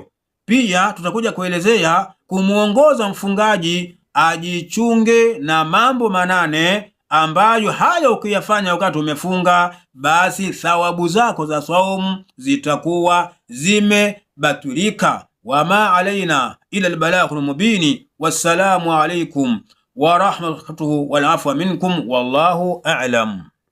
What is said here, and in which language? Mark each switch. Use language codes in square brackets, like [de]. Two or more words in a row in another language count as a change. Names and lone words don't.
[sw] Pia tutakuja kuelezea kumuongoza mfungaji ajichunge na mambo 8 ambayo haya ukiyafanya wakati umefunga, basi thawabu zako za swaumu zitakuwa zimebatulika. [ar] وما علينا إلا البلاغ المبين. والسلام عليكم ورحمته والعفو منكم، والله أعلم.